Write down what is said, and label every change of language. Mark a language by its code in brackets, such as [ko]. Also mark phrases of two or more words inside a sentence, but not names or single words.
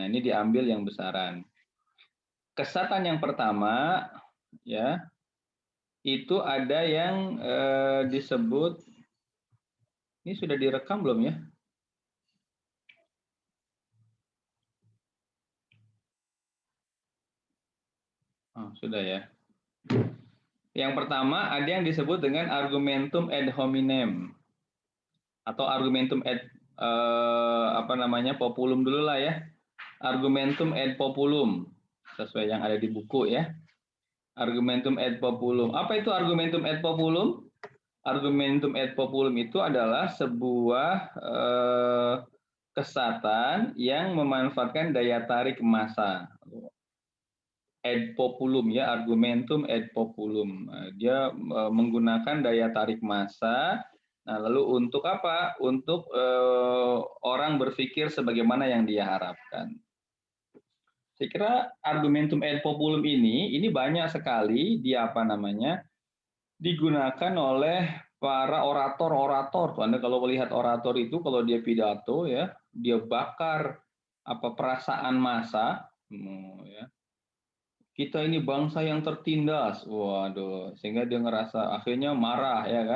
[id] Nah, ini diambil yang besaran. Kesesatan yang pertama ya, itu ada yang disebut, ini sudah direkam belum ya? Oh, sudah ya. Yang pertama ada yang disebut dengan [la] argumentum ad hominem [id] atau [la] argumentum ad populum [id] dulu lah ya. [la] Argumentum ad populum [id] sesuai yang ada di buku ya. [la] Argumentum ad populum. [id] Apa itu [la] argumentum ad populum? Argumentum ad populum [id] itu adalah sebuah kesesatan yang memanfaatkan daya tarik massa. [la] Ad populum ya, argumentum ad populum. [id] Dia menggunakan daya tarik massa. Nah, lalu untuk apa? Untuk orang berpikir sebagaimana yang dia harapkan. Saya kira [la] argumentum ad populum [id] ini banyak sekali digunakan oleh para orator-orator. Anda kalau melihat orator itu kalau dia pidato ya, dia bakar perasaan massa, ya. Kita ini bangsa yang tertindas, waduh, sehingga dia ngerasa akhirnya marah ya kan.